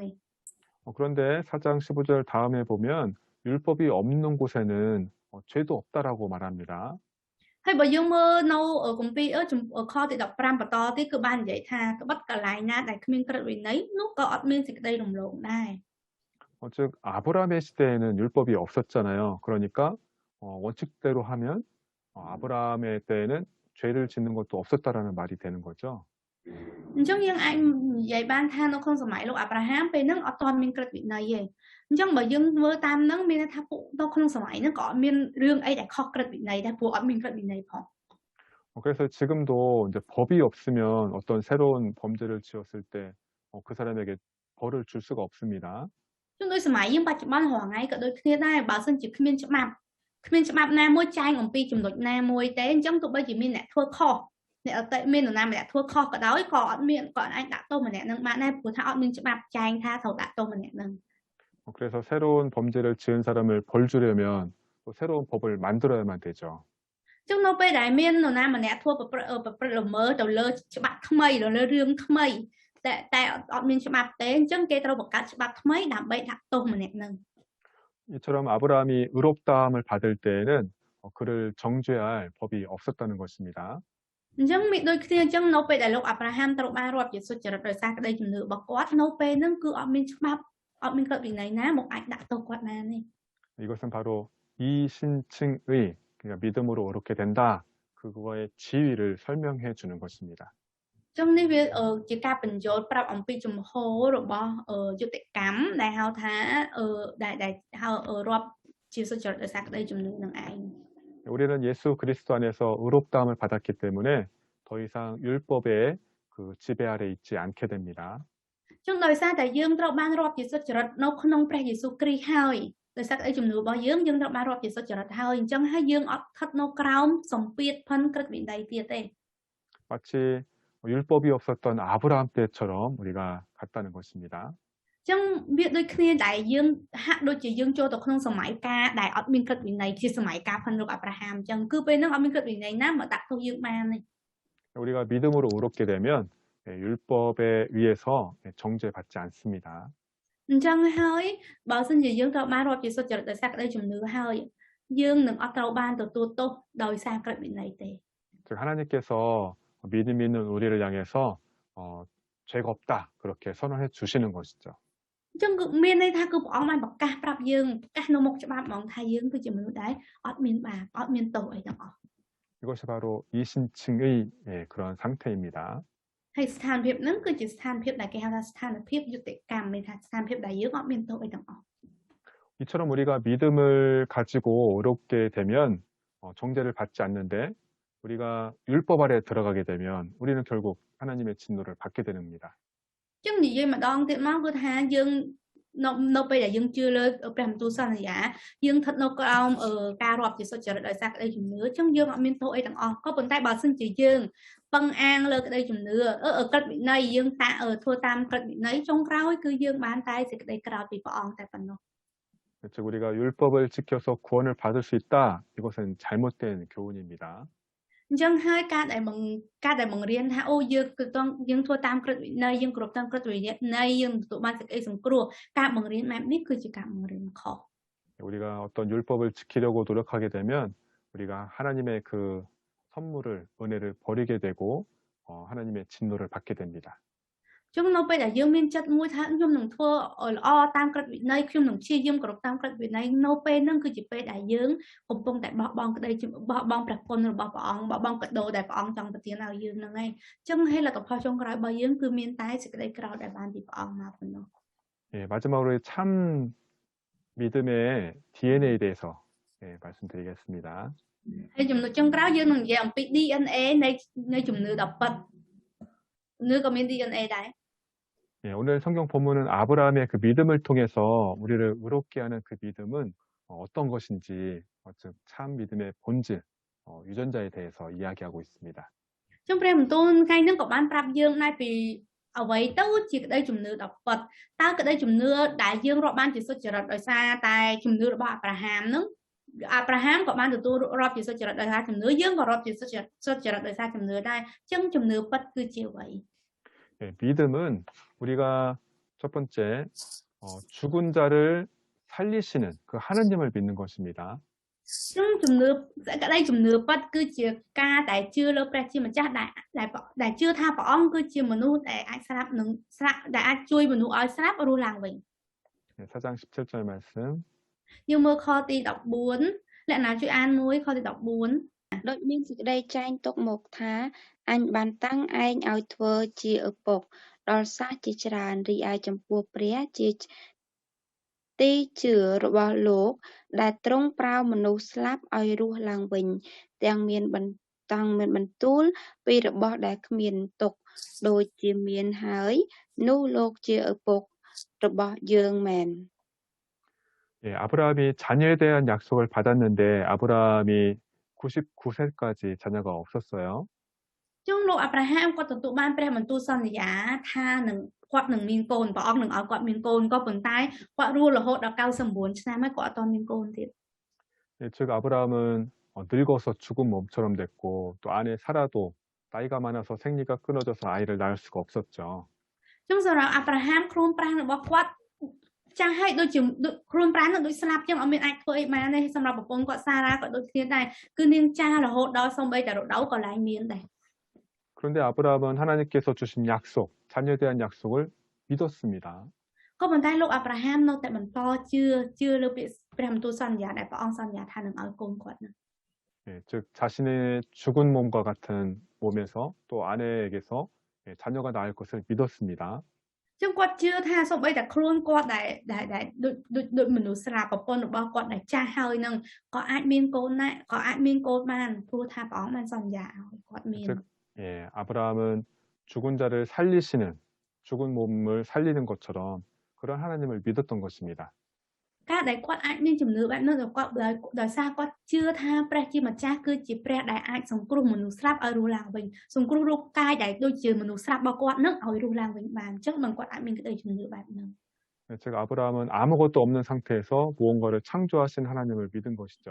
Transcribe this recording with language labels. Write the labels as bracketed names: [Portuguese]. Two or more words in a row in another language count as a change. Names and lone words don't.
[Korean] 그런데 4장 15절 다음에 보면 율법이 없는 곳에는 죄도 없다라고 말합니다. [Khmer] ហើយបើយើងមើលនៅគម្ពីរខទី15បន្តទៀតគឺបាននិយាយថាក្បត់កន្លែងណាដែលគ្មានក្រឹតវិន័យនោះក៏អត់មានសេចក្តីរំលងដែរ [Korean] 즉 아브라함의 시대에는 율법이 없었잖아요. 그러니까 원칙대로 하면 아브라함의 때에는 죄를 짓는 것도 없었다라는 말이 되는 거죠. [Khmer] អញ្ចឹងយើងអាចនិយាយបានថានៅក្នុងសម័យលោកអាប់រ៉ាហាំពេលហ្នឹងអត់ទាន់មានក្រឹតវិន័យទេអញ្ចឹងបើយើងមើលតាមហ្នឹងមានន័យថាពួកនៅក្នុងសម័យហ្នឹងក៏អត់មានរឿងអីដែលខុសក្រឹតវិន័យដែរព្រោះអត់មានក្រឹតវិន័យផង [Korean] 그래서 지금도 이제 법이 없으면 어떤 새로운 범죄를 지었을 때 그 사람에게 벌을 줄 수가 없습니다. [Khmer] ចឹងដោយសម័យយើងបច្ចុប្បន្នរាល់ថ្ងៃក៏ដូចគ្នាដែរបើសិនជាគ្មានច្បាប់ណាមួយចែងអំពីចំណុចណាមួយទេអញ្ចឹងទោះបីជាមានអ្នកធ្វើខុសអ្នកអតិមាននរណាម្នាក់ធ្វើខុសក៏ដោយក៏អត់មានក៏អាចដាក់ទោសម្នាក់នឹងបានដែរព្រោះថាអត់មានច្បាប់ចែងថាត្រូវដាក់ទោសម្នាក់នឹង [Korean] 그래서 새로운 범죄를 지은 사람을 벌 주려면 또 새로운 법을 만들어야만 되죠. [Khmer] ចឹងនៅពេលដែលមាននរណាម្នាក់ធ្វើប្រព្រឹត្តល្មើសទៅលើច្បាប់ថ្មីទៅលើរឿងថ្មីតែអត់មានច្បាប់ទេអញ្ចឹងគេត្រូវបង្កើតច្បាប់ថ្មីដើម្បីដាក់ទោសម្នាក់នឹង [Korean] 이처럼 아브라함이 의롭다함을 받을 때에는 그를 정죄할 법이 없었다는 것입니다. [Khmer] អញ្ចឹងមានដូចគ្នាអញ្ចឹងនៅពេលដែលលោកអាប់រ៉ាហាំត្រូវបានរាប់ជាសុចរិតដោយសារក្តីជំនឿរបស់គាត់នៅពេលហ្នឹងគឺអត់មានច្បាប់អត់មានក្រឹតវិន័យណាមកអាចដាក់ទោសគាត់បានទេ [Korean] 이것은 바로 이신칭의 그러니까 믿음으로 옳게 된다. 그거의 지위를 설명해 주는 것입니다. [Khmer] ចឹងនេះវាជាការបញ្យល់ប្រាប់អំពីជំហររបស់យុត្តិកម្មដែលហៅថាដែលហៅរាប់ជាសុចរិតដោយសារក្តីជំនឿនឹងឯង [Korean] 우리는 예수 그리스도 안에서 의롭다함을 받았기 때문에 더 이상 율법의 그 지배 아래 있지 않게 됩니다. [Khmer] ចឹងដោយសារតែយើងត្រូវបានរាប់ជាសុចរិតនៅក្នុងព្រះយេស៊ូវគ្រីស្ទហើយដោយសារក្តីជំនឿរបស់យើងត្រូវបានរាប់ជាសុចរិតហើយអញ្ចឹងហើយយើងអត់ស្ថិតនៅក្រោមសម្ពាធផិនក្រឹតវិន័យទៀតទេ [Korean] 마치 율법이 없었던 아브라함 때처럼 우리가 같다는 것입니다. [Khmer] ចឹងវាដូចគ្នាដែលយើងហាក់ដូចជាយើងចូលទៅក្នុងសម័យកាលដែលអត់មានក្រឹតវិន័យជាសម័យកាលផិនលោកអាប់រ៉ាហាំអញ្ចឹងគឺពេលហ្នឹងអត់មានក្រឹតវិន័យណាមកដាក់ទោសយើងបានទេ [Korean] 우리가 믿음으로 옳게 되면 율법에 의해서 정죄받지 않습니다. [Khmer] អញ្ចឹងហើយបើសិនជាយើងត្រូវបានរាប់ជាសុចរិតដោយសារក្តីជំនឿហើយយើងនឹងអត់ត្រូវបានទទួលទោសដោយសារក្រឹតវិន័យទេ [Korean] 즉 하나님께서 믿음 있는 우리를 향해서 죄가 없다 그렇게 선언해 주시는 것이죠. [Khmer] អញ្ចឹងគឺមានន័យថាគឺព្រះអង្គបានប្រកាសប្រាប់យើងប្រកាសនៅមុខច្បាប់ហ្មងថាយើងគឺជាមនុស្សដែលអត់មានបាបអត់មានទោសអីទាំងអស់ [Korean] 이것이 바로 이신층의 그런 상태입니다. [Khmer] ហើយស្ថានភាពហ្នឹងគឺជាស្ថានភាពដែលគេហៅថាស្ថានភាពយុត្តិកម្មមានថាស្ថានភាពដែលយើងអត់មានទោសអីទាំងអស់ [Korean] 이처럼 우리가 믿음을 가지고 의롭게 되면 정죄를 받지 않는데 우리가 율법 아래 들어가게 되면 우리는 결국 하나님의 진노를 받게 됩니다. [Khmer] ចឹងនិយាយម្ដងទៀតមកគឺថាយើងនៅពេលដែលយើងជឿលើព្រះបន្ទូលសន្យាយើងស្ថិតនៅក្រោមការរាប់ជាសុចរិតដោយសារក្តីជំនឿចឹងយើងអត់មានទោសអីទាំងអស់ក៏ប៉ុន្តែបើសិនជាយើងពឹងអាងលើក្តីជំនឿក្រឹតវិន័យយើងធ្វើតាមក្រឹតវិន័យចុងក្រោយគឺយើងបានតែសេចក្តីក្រោធពីព្រះអង្គតែប៉ុណ្ណោះ [Korean] 즉 우리가 율법을 지켜서 구원을 받을 수 있다. 이것은 잘못된 교훈입니다. [Khmer] អញ្ចឹងហើយការដែលបង្រៀនថាអូយើងធ្វើតាមក្រឹតវិន័យយើងគ្រប់តាមក្រឹតវិន័យយើងទទួលបានសេចក្តីសង្គ្រោះការបង្រៀនបែបនេះគឺជាការបង្រៀនខុស [Korean] 우리가 어떤 율법을 지키려고 노력하게 되면 우리가 하나님의 그 선물을 은혜를 버리게 되고 하나님의 진노를 받게 됩니다. [Khmer] ចឹងនៅពេលដែលយើងមានចិត្តមួយថាខ្ញុំនឹងធ្វើឲ្យល្អតាមក្រឹតវិន័យខ្ញុំនឹងព្យាយាមគ្រប់តាមក្រឹតវិន័យនៅពេលហ្នឹងគឺជាពេលដែលយើងកំពុងតែបោះបង់ក្តីបោះបង់ព្រះគុណរបស់ព្រះអង្គបោះបង់កដោដែលព្រះអង្គចង់ប្រទានឲ្យយើងហ្នឹងឯងចឹងហើយលទ្ធផលចុងក្រោយរបស់យើងគឺមានតែសេចក្តីក្រោធដែលបានពីព្រះអង្គមកប៉ុណ្ណោះ [Korean] 마지막으로 참 믿음의 DNA에 대해서 말씀드리겠습니다. [Khmer] ហើយចំណុចចុងក្រោយយើងនឹងនិយាយអំពី DNA នៃជំនឿដ៏ពិតជំនឿក៏មាន DNA ដែរ [Korean] 오늘 성경 본문은 아브라함의 그 믿음을 통해서 우리를 의롭게 하는 그 믿음은 어떤 것인지, 즉 참 믿음의 본질, 유전자에 대해서 이야기하고 있습니다. [Khmer] ចឹងព្រះបន្ទូលថ្ងៃហ្នឹងក៏បានប្រាប់យើងដែរពីអ្វីទៅជាក្តីជំនឿដ៏ពិតតើក្តីជំនឿដែលយើងរាប់បានជាសុចរិតដោយសារតែជំនឿរបស់អាប់រ៉ាហាមហ្នឹងអាប់រ៉ាហាមក៏បានទទួលរាប់ជាសុចរិតដោយសារជំនឿយើងក៏រាប់ជាសុចរិតដោយសារជំនឿដែរចឹងជំនឿពិតគឺជាអ្វី [Korean] 믿음은 우리가 첫 번째 죽은 자를 살리시는 그 하나님을 믿는 것입니다. [Khmer] ចឹងជំនឿក្តីជំនឿពិតគឺជាការដែលជឿលើព្រះជាម្ចាស់ដែលជឿថាព្រះអង្គគឺជាមនុស្សដែលអាចស្លាប់នឹងស្លាប់ដែលអាចជួយមនុស្សឲ្យស្លាប់រស់ឡើងវិញ [Korean] 4장 17절 말씀. [Khmer] យើងមើលខទី14លក្ខណៈជួយអានមួយខទី14 ដូចមានសេចក្តីចែងទុកមកថាអញបានតាំងឯងឲ្យធ្វើជាឪពុកដល់សាសជាច្រើនរីឯចំពោះព្រះជាទីជឿរបស់លោកដែលទ្រង់ប្រើមនុស្សស្លាប់ឲ្យរស់ឡើងវិញទាំងមានបន្ទូលពីរបស់ដែលគ្មានទុកដូចជាមានហើយនោះលោកជាឪពុករបស់យើងមែន [Korean] 아브라함이 자녀에 대한 약속을 받았는데 아브라함이 99세까지 자녀가 없었어요. [Khmer] ចឹងលោកអាប់រ៉ាហាមគាត់ទទួលបានព្រះបន្ទូលសន្យាថាគាត់នឹងមានកូនព្រះអង្គនឹងឲ្យគាត់មានកូនក៏ប៉ុន្តែគាត់រស់រហូតដល់99ឆ្នាំហើយគាត់អត់ទាន់មានកូនទៀត [Korean] 즉 아브라함은 늙어서 죽은 몸처럼 됐고 또 아내 사라도 나이가 많아서 생리가 끊어져서 아이를 낳을 수가 없었죠. [Khmer] ចឹងសម្រាប់អាប់រ៉ាហាមខ្លួនប្រាណរបស់គាត់ចាស់ហើយដូចជាខ្លួនប្រាណនឹងដូចស្លាប់ចឹងអត់មានអាចធ្វើអីបានទេសម្រាប់ប្រពន្ធគាត់សារ៉ាក៏ដូចគ្នាដែរគឺនាងចាស់រហូតដល់សូម្បីតែរដូវក៏ឡើងមានដែរ [Korean] 그런데 아브라함은 하나님께서 주신 약속, 자녀에 대한 약속을 믿었습니다. [Khmer] ក៏ប៉ុន្តែលោកអាប់រ៉ាហាមនៅតែបន្តជឿលើព្រះបន្ទូលសន្យាដែលព្រះអង្គសន្យាថានឹងឲ្យកូនគាត់នឹង [Korean] 즉 자신의 죽은 몸과 같은 몸에서 또 아내에게서 자녀가 나을 것을 믿었습니다. [Khmer] ចឹងគាត់ជឿថាសូម្បីតែខ្លួនគាត់ដែលដូចមនុស្សស្លាប់ប្រពន្ធរបស់គាត់ដែលចាស់ហើយនឹងក៏អាចមានកូនដែរក៏អាចមានកូនបានព្រោះថាព្រះអង្គបានសន្យាឲ្យគាត់មាន [Korean] 즉 아브라함은 죽은 자를 살리시는 죽은 몸을 살리는 것처럼 그런 하나님을 믿었던 것입니다. [Khmer] ការដែលគាត់អាចមានជំនឿបែបនោះគាត់ដោយសារគាត់ជឿថាព្រះជាម្ចាស់គឺជាព្រះដែលអាចសង្គ្រោះមនុស្សស្លាប់ឲ្យរស់ឡើងវិញសង្គ្រោះរូបកាយដែលដូចជាមនុស្សស្លាប់របស់គាត់នឹងឲ្យរស់ឡើងវិញបានអញ្ចឹងមិនគាត់អាចមានក្តីជំនឿបែបនោះ [Korean] 즉 아브라함은 아무것도 없는 상태에서 무언가를 창조하신 하나님을 믿은 것이죠.